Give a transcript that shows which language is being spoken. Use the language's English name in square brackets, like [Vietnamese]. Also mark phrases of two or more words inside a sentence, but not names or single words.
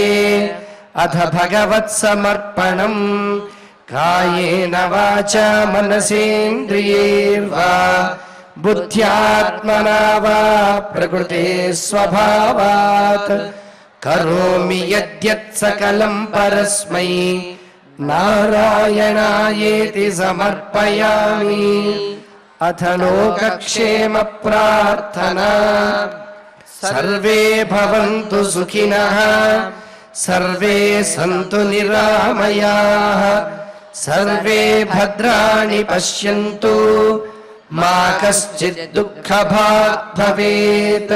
[Sanskrit] అథ భగవత్సమర్పణం కాయేన వాచా మనసేంద్రియైర్వా బుద్ధ్యాత్మనా వా ప్రకృతే స్వభావాత్ కరోమి యద్యత్ సకలం పరస్మై నారాయణాయేతి సమర్పయామి. అథ లోకక్షేమ ప్రార్థనా సర్వే భవంతు సుఖినః सर्वे सन्तु निरामयाः, सर्वे भद्राणि पश्यन्तु, मा कश्चित् दुःखभाग् भवेत्।